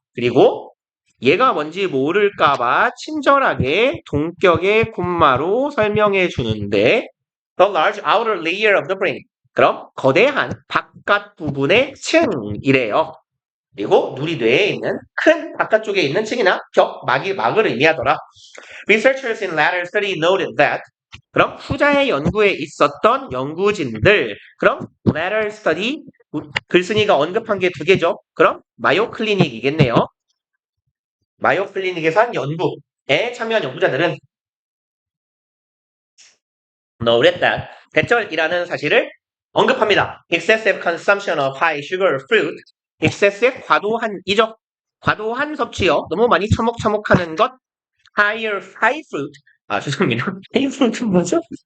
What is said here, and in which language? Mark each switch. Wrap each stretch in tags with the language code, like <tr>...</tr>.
<ko>그리고 얘가 뭔지 모를까봐 친절하게 동격의 콤마로 설명해 주는데</ko> <en>The large outer layer of the brain.</en> <ko>그럼 거대한 바깥 부분의 층이래요. 그리고 우리 뇌에 있는 큰 바깥쪽에 있는 층이나 막을 의미하더라.</ko> <en>Researchers in latter study noted that.</en> <ko>그럼 후자의 연구에 있었던 연구진들. 그럼</ko> <en>latter study</en> <ko>글쓴이가 언급한 게 두 개죠. 그럼 마요 클리닉이겠네요. 마요 클리닉에서 한 연구에 참여한 연구자들은</ko> <en>noted that</en> <ko>대절이라는 사실을 언급합니다.</ko> <en>Excessive consumption of high sugar fruit.</en> <ko>excessive 과도한이죠. 과도한 섭취요. 너무 많이 처먹처먹하는 것.</ko> <en>high fruit.</en> <ko>죄송합니다.</ko> <en>high fruit</en> <ko>는 뭐죠?</ko>